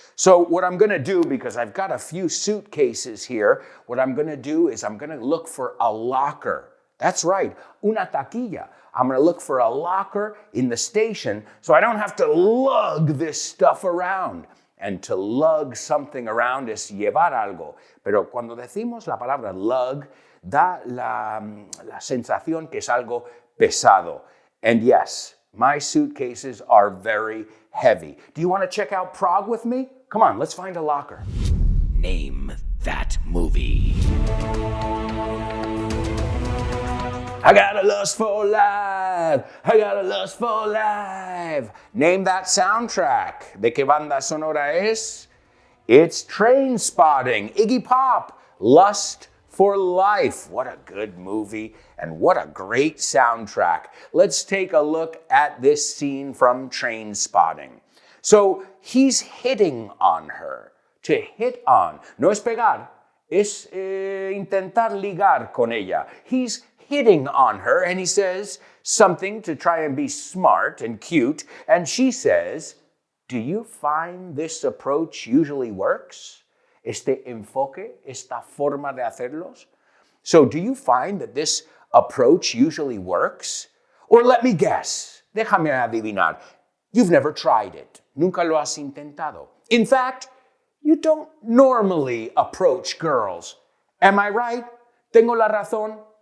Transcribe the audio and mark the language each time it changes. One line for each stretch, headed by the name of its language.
English: So what I'm going to do, because I've got a few suitcases here, what I'm going to do is I'm going to look for a locker. That's right, una taquilla. I'm going to look for a locker in the station so I don't have to lug this stuff around. And to lug something around
Spanish: es llevar algo. Pero cuando decimos la palabra lug, da la sensación que es algo pesado.
English: And yes, my suitcases are very heavy. Do you want to check out Prague with me? Come on, let's find a locker. Name that movie. I got a lust for life. I got a lust for life. Name that soundtrack.
Spanish: ¿De qué banda sonora es?
English: It's Train Spotting. Iggy Pop. Lust for Life. What a good movie and what a great soundtrack. Let's take a look at this scene from Train Spotting. So he's hitting on her. To hit on.
Spanish: No es pegar. Es intentar ligar con ella.
English: He's hitting on her, and he says something to try and be smart and cute, and she says, "Do you find this approach usually works?
Spanish: Este enfoque, esta forma de hacerlos?
English: So do you find that this approach usually works? Or let me guess,
Spanish: déjame adivinar,
English: you've never tried it,
Spanish: nunca lo has intentado.
English: In fact, you don't normally approach girls. Am I right?
Spanish: ¿Tengo la razón?